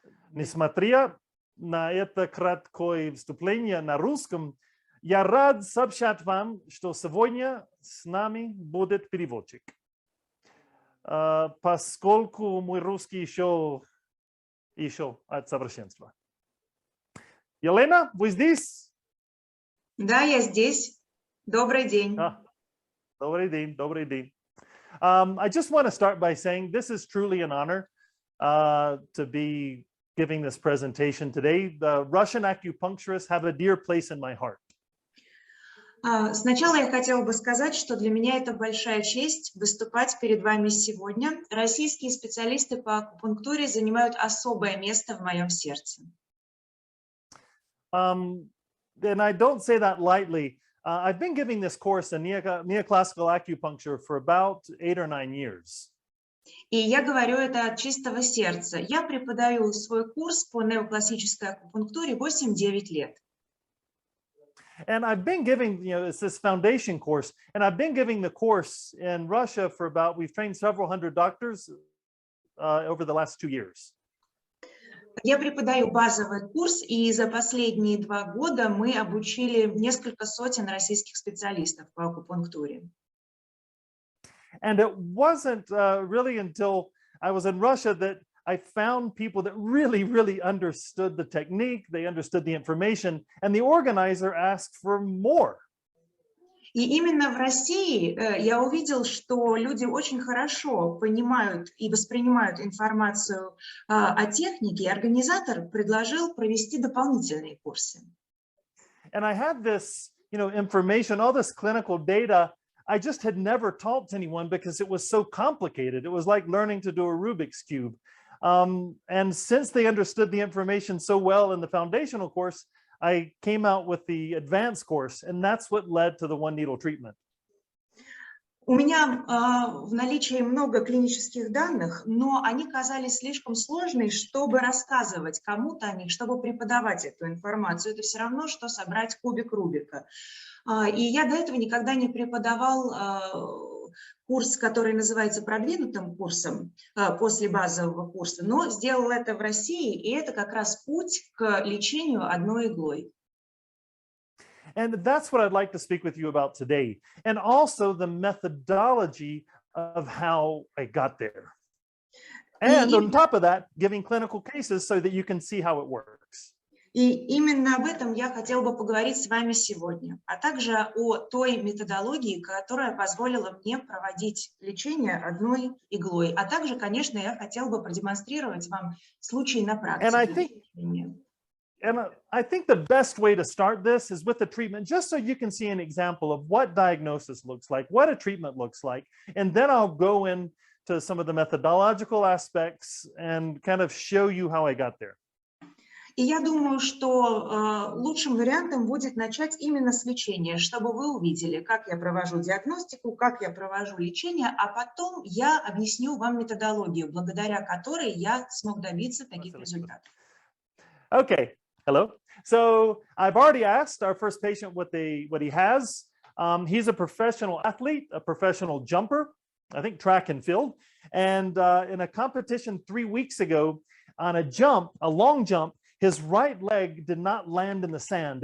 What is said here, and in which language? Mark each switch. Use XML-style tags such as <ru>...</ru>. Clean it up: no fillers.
<ru>Несмотря на это краткое вступление на русском, я рад сообщать вам, что сегодня с нами будет переводчик. Поскольку мой русский еще от совершенства. Елена, вы здесь? Да, я здесь. Добрый день. Добрый день, добрый день.</ru> <en>I just want to start by saying this is truly an honor to be giving this presentation today. The Russian acupuncturists have a dear place in my heart.</en> <ru>Сначала я хотела бы сказать, что для меня это большая честь выступать перед вами сегодня. Российские специалисты по акупунктуре занимают особое место в моем сердце.</ru> <en>And I don't say that lightly. I've been giving this course in neoclassical acupuncture for about 8 or 9 years.</en> <ru>И я говорю это от чистого сердца. Я преподаю свой курс по неоклассической акупунктуре 8-9 лет.</ru> <en>And I've been giving, it's this foundation course, and I've been giving the course in Russia for we've trained several hundred doctors over the last 2 years.</en> <ru>Я преподаю базовый курс, и за последние 2 года мы обучили несколько сотен российских специалистов по акупунктуре.</ru> <en>And it wasn't really until I was in Russia that I found people that really understood the technique, they understood the information, and the organizer asked for more.</en> <ru>И именно в России я увидел, что люди очень хорошо понимают и воспринимают информацию о технике, и организатор предложил провести дополнительные курсы.</ru> <en>And I had this, information, all this clinical data, I just had never taught to anyone because it was so complicated. It was like learning to do a Rubik's Cube. And since they understood the information so well in the foundational course, I came out with the advanced course, and that's what led to the one needle treatment.</en> <ru>У меня в наличии много клинических данных, но они казались слишком сложными, чтобы рассказывать кому-то о них, чтобы преподавать эту информацию. Это все равно, что собрать кубик Рубика. И я до этого никогда не преподавал курс, который называется продвинутым курсом после базового курса, но сделал это в России, и это как раз путь к лечению одной иглой.</ru> <en>And that's what I'd like to speak with you about today, and also the methodology of how I got there. And on top of that, giving clinical cases so that you can see how it works.</en> <ru>И именно об этом я хотела бы поговорить с вами сегодня, а также о той методологии, которая позволила мне проводить лечение одной иглой. А также, конечно, я хотела бы продемонстрировать вам случаи на практике.</ru> <en>And I think the best way to start this is with the treatment, just so you can see an example of what diagnosis looks like, what a treatment looks like, and then I'll go into some of the methodological aspects and kind of show you how I got there.</en> <ru>И я думаю, что лучшим вариантом будет начать именно с лечения, чтобы вы увидели, как я провожу диагностику, как я провожу лечение, а потом я объясню вам методологию, благодаря которой я смог добиться таких результатов.</ru> <en>Okay, hello. So I've already asked our first patient what he has. He's a professional athlete, a professional jumper, I think track and field. And in a competition 3 weeks ago, on a long jump, his right leg did not land in the sand.</en>